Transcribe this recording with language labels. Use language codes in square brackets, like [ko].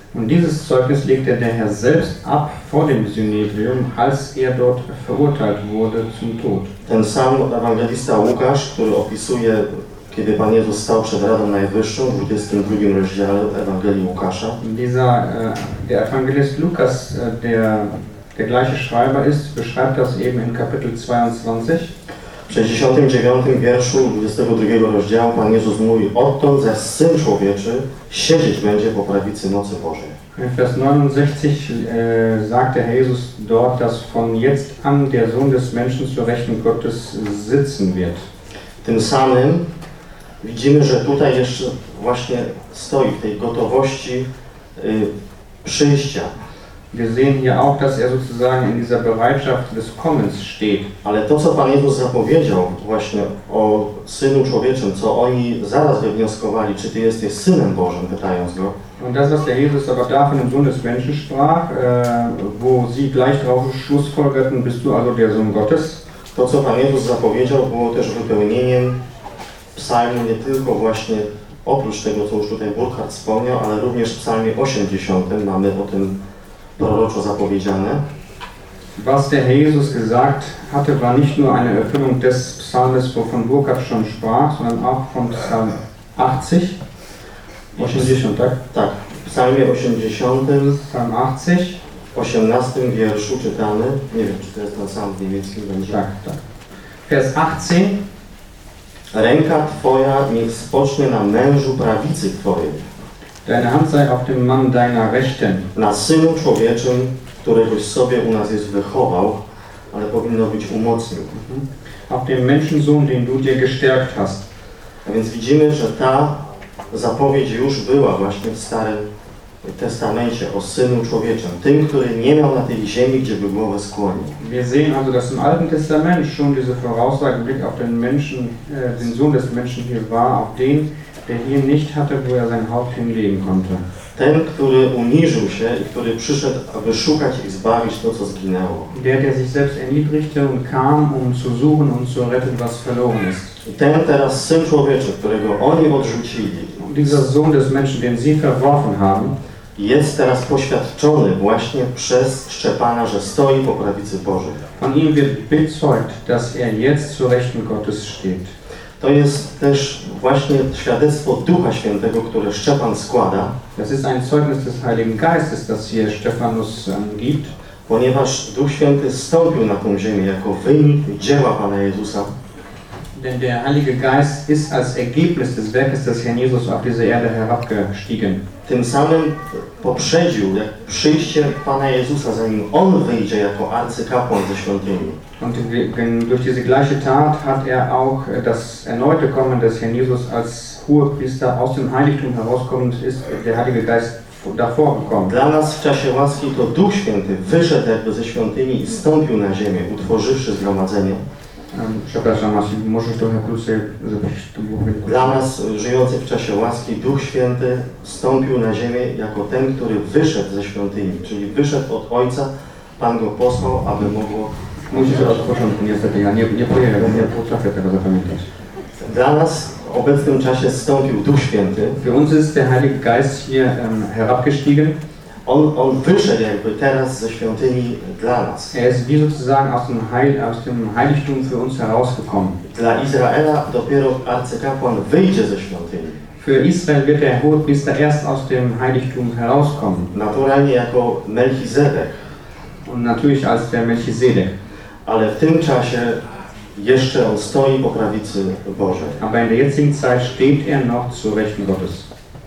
[de] Und dieses Zeugnis legte der Herr selbst ab vor dem Synedrium, als er dort verurteilt wurde zum Tod. [pl] Ten sam Ewangelista Łukasz, który opisuje, kiedy Pan Jezus stał przed Radą Najwyższą w 22 rozdziale Ewangelii Łukasza. [de] Dieser der Evangelist Lukas, der gleiche Schreiber ist, beschreibt das eben in Kapitel 22. [pl] W 69 wierszu 22 rozdziału Pan Jezus mówi: odtąd zaś Syn Człowieczy siedzieć będzie po prawicy mocy Bożej. [de] Vers 69 sagt der Jesus dort, dass von jetzt an der Sohn des Menschen zur Rechten Gottes sitzen wird. [pl] Tym samym widzimy, że tutaj jeszcze właśnie stoi w tej gotowości przyjścia. [de] Wir sehen hier auch, dass sozusagen in dieser Bereitschaft des Kommens steht. [pl] Ale to, co Pan Jezus zapowiedział właśnie o Synu Człowieczym, co oni zaraz wywnioskowali, czy Ty jesteś Synem Bożym, pytając Go. [de] Und das, was der Jesus aber da von dem Sohn des Menschen sprach, wo sie gleich drauf schlussfolgerten, bist du also der Sohn Gottes? [pl] To, co Pan Jezus zapowiedział, było też wypełnieniem psalmu, nie tylko właśnie oprócz tego, co już tutaj Burkhard wspomniał, ale również w psalmie 80 mamy o tym proroczo zapowiedziane. [de] Was der Jesus gesagt hatte, war nicht nur eine Erfüllung des Psalmes, wovon Burkhard schon sprach, sondern auch von Psalm 80. [pl] 80, tak? Tak. W psalmie 80, psalm 80, w 18 wierszu czytamy, nie wiem, czy to jest ten sam w niemieckim będzie. Tak, tak. Vers 18. Ręka Twoja niech spocznie na mężu prawicy Twojej. [de] Deine Hand sei auf dem Mann deiner Rechten. [pl] Na Synu Człowieczym, któregoś sobie u nas jest wychował, ale powinno być umocnił. [de] Auf dem Menschensohn, den du dir gestärkt hast. [pl] A więc widzimy, że ta zapowiedź już była właśnie w Starym Testamencie o Synu Człowieczym, tym, który nie miał na tej ziemi, gdzie by głowę skłonił. [de] Wir sehen also, dass im Alten Testament schon diese Voraussage mit auf den Menschen, den Sohn des Menschen hier war, auf den, der hier nicht hatte, wo sein Haupt hinlegen konnte. [pl] Ten, który uniżył się i który przyszedł, aby szukać i zbawić to, co zginęło. [de] Der sich selbst erniedrigte und kam, um zu suchen und zu retten, was verloren ist. [pl] I ten teraz Syn Człowieczy, którego oni odrzucili. [de] Dieser Sohn des Menschen, den sie verworfen haben, [pl] jest teraz poświadczony właśnie przez Szczepana, że stoi po prawicy Bożej. [de] Von ihm wird bezeugt, dass jetzt zur Rechten Gottes steht. [pl] To jest też właśnie świadectwo Ducha Świętego, które Szczepan składa. [de] Das ist ein Zeugnis des Heiligen Geistes, das hier Stephanus gibt. [pl] Ponieważ Duch Święty stąpił na tą ziemię jako wynik dzieła Pana Jezusa. [de] Denn der Heilige Geist ist als Ergebnis des Werkes des Herrn Jesus auf diese Erde herabgestiegen. [pl] Tym samym poprzedził przyjście Pana Jezusa, zanim On wyjdzie jako arcykapłan ze świątyni. [de] Und durch diese gleiche Tat hat auch das erneute Kommen des Herrn Jesus als Hohepriester aus dem Heiligtum herauskommend ist der Heilige Geist davor gekommen. [pl] Dla nas w czasie łaski to Duch Święty wyszedł jakby ze świątyni i stąpił na ziemię, utworzywszy zgromadzenie. Przepraszam, możesz trochę krócej zrobić tu głowę. Dla nas, żyjących w czasie łaski, Duch Święty stąpił na ziemię jako ten, który wyszedł ze świątyni, czyli wyszedł od Ojca, Pan go posłał, aby mogło... Musisz od początku, niestety, ja nie pojęłem, nie potrafię tego zapamiętać. Dla nas w obecnym czasie stąpił Duch Święty. [de] Für uns ist der Heilige Geist hier herabgestiegen. [pl] On wyszedł jakby teraz ze świątyni dla nas. [de] Er ist wie sozusagen aus dem Heiligtum für uns herausgekommen. [pl] Dla Izraela dopiero arcykapłan wyjdzie ze świątyni. [de] Für Israel wird der Hohepriester erst aus dem Heiligtum herauskommen. [pl] Naturalnie jako Melchizedek. [de] Und natürlich als der Melchizedek. [pl] Ale w tym czasie jeszcze on stoi po prawicy Bożej. [de] Aber in der jetzigen Zeit steht noch zur Rechten Gottes.